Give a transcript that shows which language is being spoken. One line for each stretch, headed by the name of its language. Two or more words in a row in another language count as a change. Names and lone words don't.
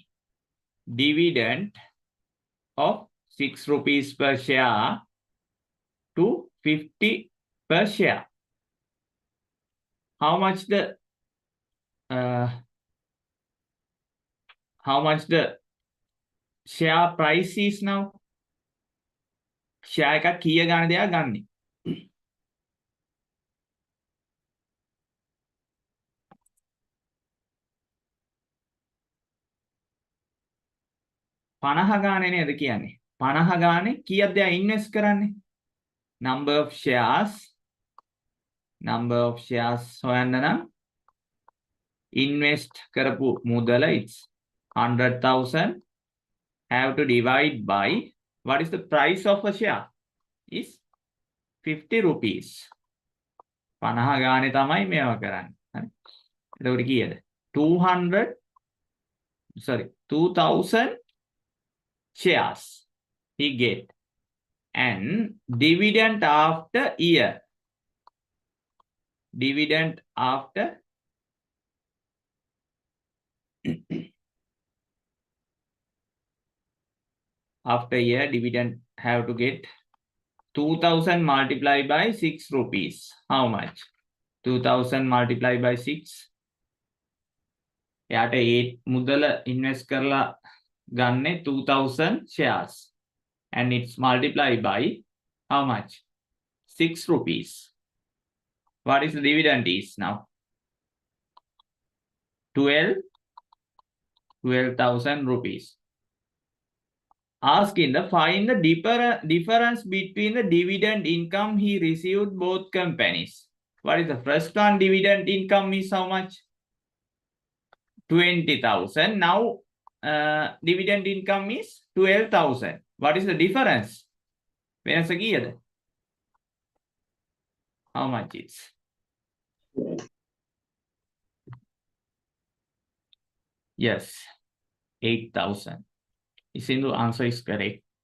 English: Dividend of 6 rupees per share to 50 per share. How much the share price is now?
Sinhala: Share එකක් කීය ගාන දෙයක් ගන්නෙ? පනහ ගානේ නේද කියන්නේ? 50 ගානේ කීයක් දෙයක් ඉන්වෙස්ට් කරන්නේ?
English: Number of shares
Sinhala: හොයන්න නම්
English: invest
Sinhala: කරපු මුදල
English: it's 100,000 have to divide by what is the price of a share is 50 rupees.
Sinhala: 50 ගානේ තමයි මේවා කරන්නේ. හරි. එතකොට කීයද?
English: 2,000 shares he get and dividend after year. Dividend after After a year, dividend have to get 2000 multiplied by 6 rupees. How much? 2000 multiplied by 6.
Sinhala: එයාට ඒ මුදල ඉන්වෙස්ට් කරලා ගන්නේ
English: 2000 shares and it's multiplied by how much? 6 rupees. What is the dividend is now? 12,000 rupees. Asking the find the difference between the dividend income he received both companies. What is the first one? Dividend income is how much? 20,000. Now dividend income is 12,000. What is the difference?
Sinhala: වෙනස කීයද?
English: How much is? Yes, 8,000. Isindu answer is correct.